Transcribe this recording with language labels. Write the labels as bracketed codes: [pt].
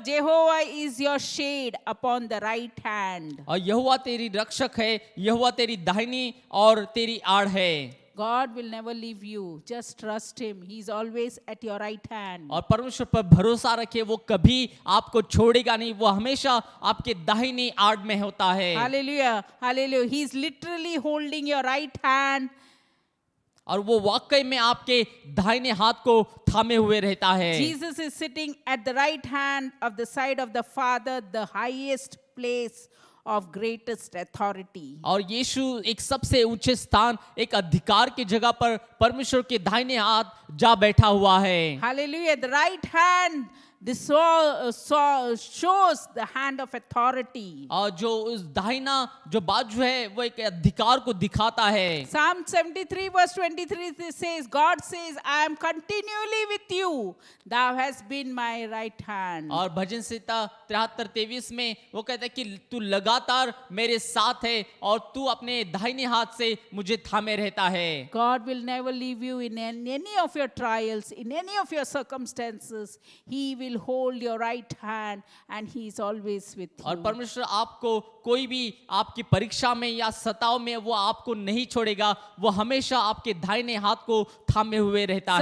[en] Jehovah is your shade upon the right hand. [hi] और यहोवा तेरी रक्षक है, यहोवा तेरी दाहिनी और तेरी आड़ है। [en] God will never leave you. Just trust Him. He's always at your right hand. [hi] और परमेश्वर पर भरोसा रखे, वो कभी आपको छोड़ेगा नहीं, वो हमेशा आपके दाहिनी आड़ में होता है। [en] Hallelujah. Hallelujah. He's literally holding your right hand. [hi] और वो वाकई में आपके दाहिने हाथ को थामे हुए रहता है। [en] Jesus is sitting at the right hand of the side of the Father, the highest place of greatest authority. [hi] और यीशु एक सबसे ऊंचे स्थान, एक अधिकार की जगह पर परमेश्वर के दाहिने हाथ जा बैठा हुआ है। [en] Hallelujah. The right hand shows the hand of authority. [hi] और जो उस दाहिना जो बाजू है वो एक अधिकार को दिखाता है। [en] Psalm 73:23 says, God says, I am continually with you. Thou hast been my right hand. [hi] और भजन संहिता 73:23 में वो कहता है कि तू लगातार मेरे साथ है और तू अपने दाहिने हाथ से मुझे थामे रहता है। [en] God will never leave you in any of your trials, in any of your circumstances. He will hold your right hand and He is always with you. [hi] और परमेश्वर आपको कोई भी आपकी परीक्षा में या सताव में वो आपको नहीं छोड़ेगा, वो हमेशा आपके दाहिने हाथ को थामे हुए रहता है।